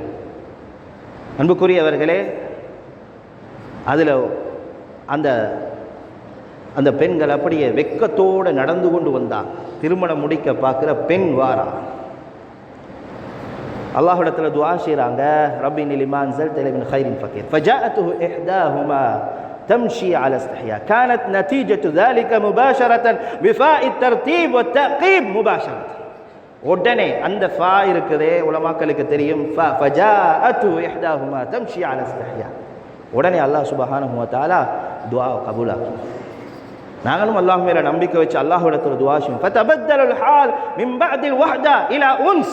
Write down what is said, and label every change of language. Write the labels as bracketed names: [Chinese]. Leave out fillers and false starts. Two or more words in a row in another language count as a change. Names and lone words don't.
[Tamil] அன்புக்குரியவர்களே, அதில் அந்த பெண்கள் அப்படியே வெக்கத்தோடு நடந்து கொண்டு வந்தாங்க. திருமணம் முடிக்க பார்க்குற பெண் வாரா, அல்லாஹ்விடத்தில் துஆ செய்கிறாங்க. [Arabic] رب إني لما أنزلت إلي من خير فقير فجاءته إحداهما تمشي على استحياء كانت نتيجة ذلك مباشرة بفاء الترتيب والتعقيب مباشرة. [Tamil] உடனே அந்த ஃபா இருக்குதே, உலமாக்களுக்கு தெரியும், [Arabic] فجاءته إحداهما تمشي على استحياء. [Tamil] உடனே அல்லாஹ் [Arabic] سبحانه و تعالى [Tamil] துஆ கபூலாக்கி. நாங்களும் அல்லாஹ் மேல நம்பிக்கை வச்சு அல்லாஹ்விடத்தில் துஆ செய்வோம். [Arabic] فتبدل الحال من بعد الوحدة إلى أنس.